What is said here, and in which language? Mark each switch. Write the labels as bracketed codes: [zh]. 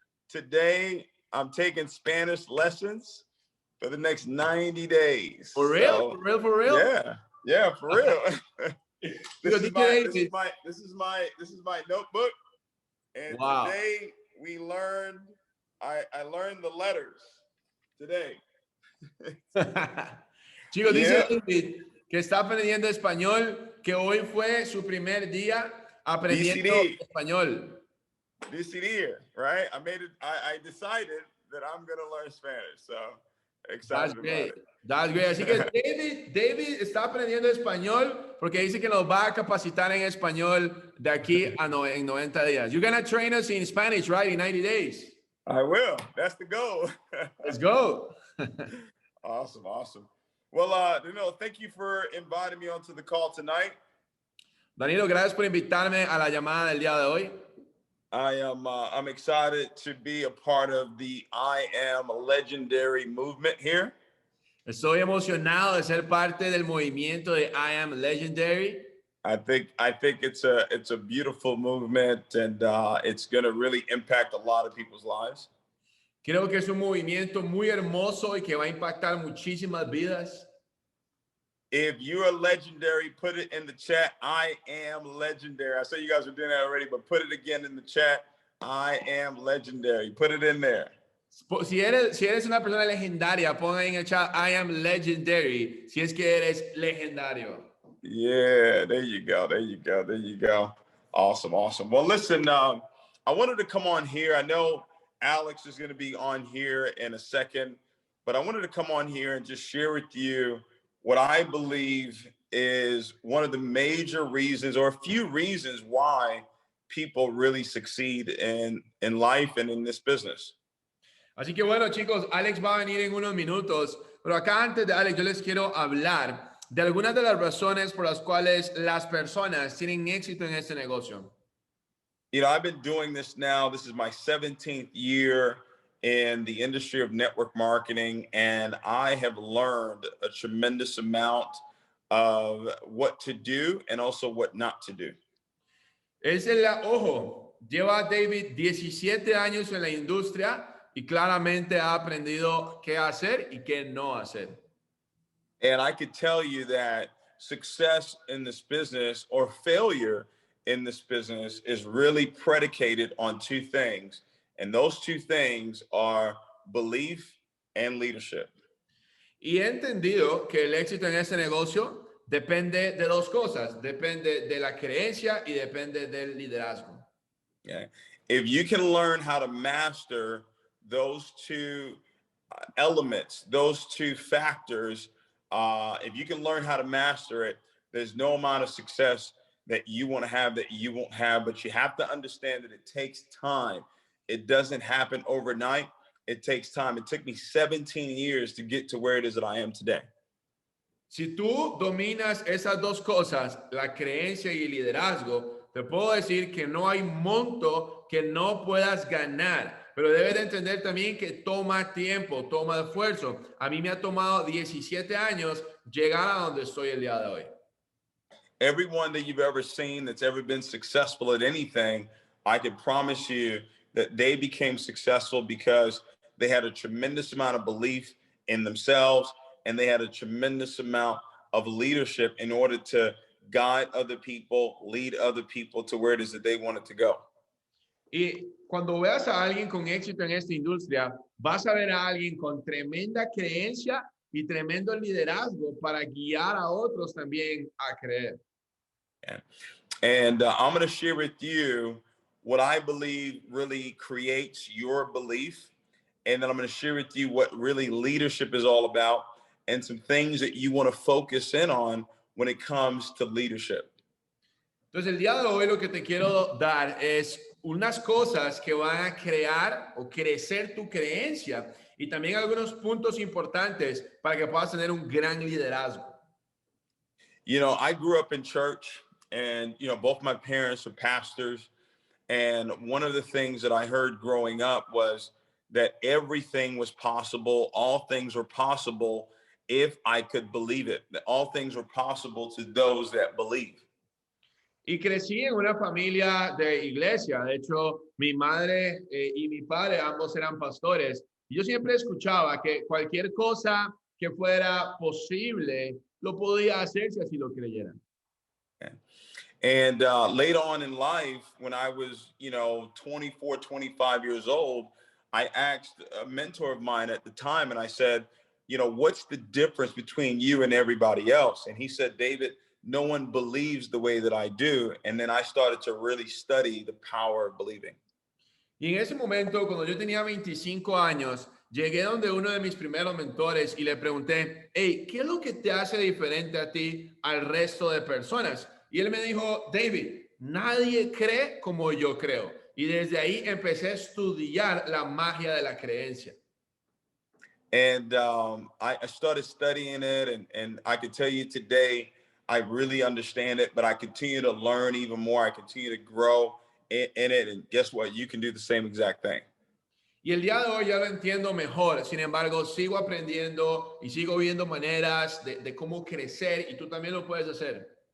[en] Today, I'm taking Spanish lessons for the next 90 days. For real? So, For real? Yeah, for real. This is my notebook. And wow. Today we learned, I learned the letters today. [es] Chicos, dice David que está aprendiendo español, que hoy fue su primer día aprendiendo español. [en] This year, right? I decided that I'm going to learn Spanish. So excited about it. That's great. [es] Así que David está aprendiendo español porque dice que nos va a capacitar en español de aquí a en 90 días. [en] You're going to train us in Spanish, right? In 90 days. I will. That's the goal. Let's go. Awesome. Well, thank you for inviting me onto the call tonight. [es] Danilo, gracias por invitarme a la llamada del día de hoy. [en] I'm excited to be a part of the I Am Legendary movement here. [es] Estoy emocionado de ser parte del movimiento de I Am Legendary. [en] I think it's a beautiful movement, and it's going to really impact a lot of people's lives. [es] Creo que es un movimiento muy hermoso y que va a impactar muchísimas vidas. [en] If you're legendary, put it in the chat. I am legendary. I said you guys were doing that already, but put it again in the chat. I am legendary. Put it in there. [es] Si eres una persona legendaria, pon ahí en el chat. [en] I am legendary. [es] Si es que eres legendario. [en] Yeah, there you go. Awesome. Well, listen, I wanted to come on here. I know Alex is going to be on here in a second, but I wanted to come on here and just share with you what I believe is one of the major reasons, or a few reasons, why people really succeed in life and in this business. [es] Así que bueno, chicos, Alex va a venir en unos minutos, pero acá antes de Alex yo les quiero hablar de algunas de las razones por las cuales las personas tienen éxito en este negocio. [en] You know, I've been doing this now. This is my 17th year, in the industry of network marketing, and I have learned a tremendous amount of what to do and also what not to do. [es] Ojo, lleva David 17 años en la industria y claramente ha aprendido qué hacer y qué no hacer. [en] And I could tell you that success in this business or failure in this business is really predicated on two things. And those two things are belief and leadership. [es] Y he entendido que el éxito en este negocio depende de dos cosas. Depende de la creencia y depende del liderazgo. [en] Okay. If you can learn how to master those two elements, those two factors, if you can learn how to master it, there's no amount of success that you want to have that you won't have, but you have to understand that it takes time. It doesn't happen overnight. It takes time. It took me 17 years to get to where it is that I am today. [es] Si tú dominas esas dos cosas, la creencia y el liderazgo, te puedo decir que no hay monto que no puedas ganar, pero debes de entender también que toma tiempo, toma esfuerzo. A mí me ha tomado 17 años llegar a donde estoy el día de hoy. [en] Everyone that you've ever seen that's ever been successful at anything, I can promise you that they became successful because they had a tremendous amount of belief in themselves, and they had a tremendous amount of leadership in order to guide other people, lead other people to where it is that they wanted to go. [es] Y cuando veas a alguien con éxito en esta industria, vas a ver a alguien con tremenda creencia y tremendo liderazgo para guiar a otros también a creer. [en] Yeah. And I'm going to share with you what I believe really creates your belief. And then I'm going to share with you what really leadership is all about and some things that you want to focus in on when it comes to leadership. [es] Entonces, el día de hoy lo que te quiero dar es unas cosas que van a crear o crecer tu creencia y también algunos puntos importantes para que puedas tener un gran liderazgo. [en] You know, I grew up in church, and, you know, both my parents are pastors. And one of the things that I heard growing up was that everything was possible. All things were possible if I could believe it. That all things were possible to those that believe. [es] Y crecí en una familia de iglesia. De hecho, mi madre y mi padre ambos eran pastores. Y yo siempre escuchaba que cualquier cosa que fuera posible lo podía hacer si así lo creyeran. [en] Okay. And later on in life, when I was, 24, 25 years old, I asked a mentor of mine at the time, and I said, what's the difference between you and everybody else? And he said, David, no one believes the way that I do. And then I started to really study the power of believing. [es] Y en ese momento, cuando yo tenía 25 años, llegué donde uno de mis primeros mentores y le pregunté, hey, ¿qué es lo que te hace diferente a ti al resto de personas? Y él me dijo, David, nadie cree como yo creo. Y desde ahí empecé a estudiar la magia de la creencia. [en] And I started studying it, and I can tell you today, I really understand it, but I continue to learn even more. I continue to grow in it. And guess what? You can do the same exact thing. [es] Y el día de hoy ya lo entiendo mejor. Sin embargo, sigo aprendiendo y sigo viendo maneras de cómo crecer, y tú también lo puedes hacer.